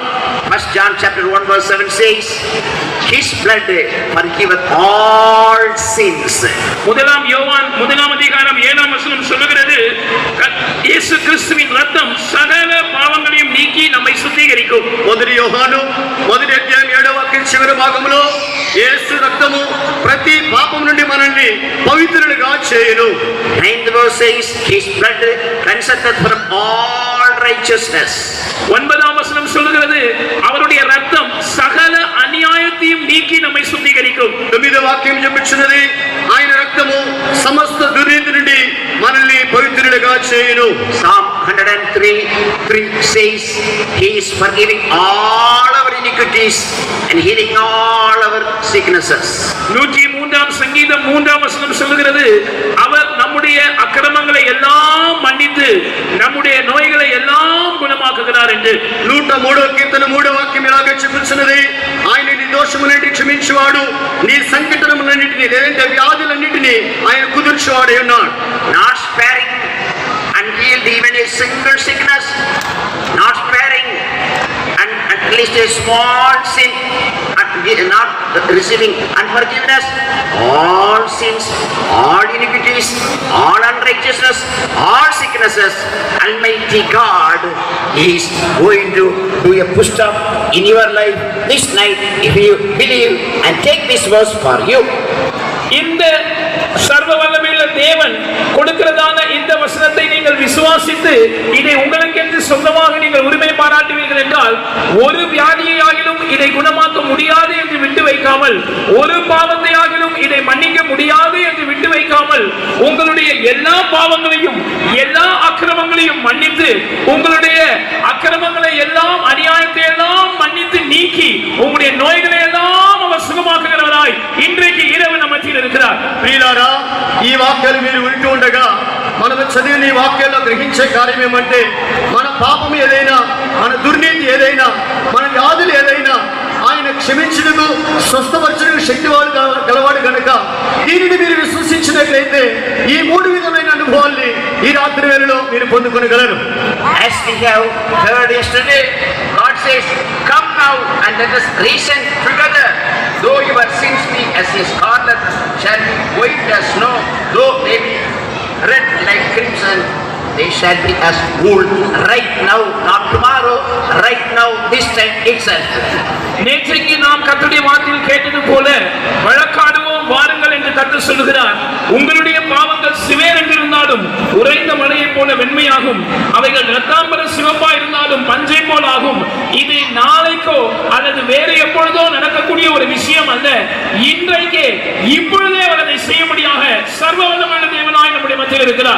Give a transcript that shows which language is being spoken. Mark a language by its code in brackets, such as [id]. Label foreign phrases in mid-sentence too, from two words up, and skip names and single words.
[en] 1 John chapter 1 verse 7 says, His blood forgiveth all sins. [ta] முதலாம் யோவான் 1 அதிகாரம் 7 வசனம் சொல்லுகிறது, இயேசு கிறிஸ்துவின் ரத்தம் சகல பாவங்களையும் நீக்கி நம்மை சுத்திகரிக்கும். [te] 1 యోహాను 1 అధ్యాయం 7వ వాక్యం చివరి భాగంలో యేసు రక్తము ప్రతి పాపం నుండి మనల్ని పవిత్రులుగా చేయును. [en] 9th verse says, His blood cleanseth from all righteousness. [ta] 9ஆம் வசனம் சொல்லுகிறது, அவருடைய ரத்தம் சகல அநியாயத்தையும் நீக்கி நம்மை சுத்திகரிக்கும். [te] 9వ వాక్యం చెప్పుచున్నది, ఆయన రక్తము సమస్త దుర్నీతి నుండి మనల్ని పవిత్రులుగా చేయును. [en] Psalm 103:3 says, He is forgiving all our iniquities and healing all our sicknesses. [ta] 103ஆம் சங்கீதம் 3ஆம் வசனம் சொல்லுகிறது, அவர் நம்முடைய அக்கிரமங்களை எல்லாம் மன்னித்து நம்முடைய நோய்களை எல்லாம் குணமாக்குகிறார் என்று. [te] 103వ కీర్తన 3వ వాక్యం ఇలాగే చెప్పుచున్నది, ఆయన నీ దోషములన్నిటిని క్షమించువాడు, నీ సంకటములన్నిటిని, లేదంటే వ్యాధులన్నిటిని ఆయన కుదుర్చువాడై ఉన్నాడు. [en] Not sparing and healed even a single sickness, not sparing and at least a small sin, not receiving unforgiveness, all sins, all iniquities, all unrighteousness, all sicknesses. Almighty God is going to do a push up in your life this night if you believe and take this verse for you. [ta] இந்த சர்வ வல்லமையுள்ள தேவன் கொடுக்கிறதான இந்த வசனத்தை நீங்கள் விசுவாசித்து இதை உங்களுக்கென்று சொந்தமாக நீங்கள் உரிமை பாராட்டுவீர்கள் என்றால், ஒரு வியாதியை ஆகிலும் இதை குணமாக்க முடியாது என்று விட்டு வைக்காமல், ஒரு பாவத்தை ஆகிலும் இதை மன்னிக்க முடியாது என்று விட்டு வைக்காமல், உங்களுடைய எல்லா பாவங்களையும் எல்லா அக்கிரமங்களையும் மன்னித்து, உங்களுடைய அக்கிரமங்களை எல்லாம் அநியாயத்தை எல்லாம் மன்னித்து நீக்கி உங்களுடைய நோய்களை எல்லாம் அவர் சுகமாக்குகிறவராய் இன்றைக்கு இரவு நம்ம மத்தியில் இருக்கிறார். [te] ప్రియులారా, ఈ వాక్యాలు మీరు వింటూ ఉండగా మనము చదివిన ఈ వాక్యాల్లో గ్రహించే కార్యం ఏమంటే, మన పాపం ఏదైనా, మన దుర్నీతి ఏదైనా, మన వ్యాధులు ఏదైనా ఆయన క్షమించుటకు, స్వస్థపరచుటకు శక్తివాడు గలవాడు కనుక దీనిని మీరు విశ్వసించినట్లయితే ఈ 3 విధమైన అనుభవాల్ని ఈ రాత్రి వేళలో మీరు పొందుకొనగలరు. [en] As we have heard yesterday, God says, Come now and let us reason together. Though your sins be as a scarlet, shall be white as snow. Though they be red like crimson, they shall be as wool. Right now, not tomorrow, right now, this time itself. [ta] நேற்றைக்கு நாம் கர்த்தருடைய வார்த்தையில் கேட்டது போல வழக்காடுவோம் வாருங்கள் என்று கர்த்தர் சொல்லுகிறார். உங்களுடைய பாவங்கள் சிவேர் என்றிருந்தாலும் உறைந்த மழையை போல வெண்மையாகும், அவைகள் இரத்தாம்பர சிவப்பா இருந்தாலும் பஞ்சை போல் ஆகும். இது நாளைக்கோ அல்லது வேறு எப்பொழுதோ நடக்கக்கூடிய ஒரு விஷயம் அல்ல, இன்றைக்கே இப்பொழுதே அவர் அதை செய்யும்படியாக சர்வ வல்லமையுள்ள தேவனாய் நம்முடைய மத்தியில் இருக்கிறார்.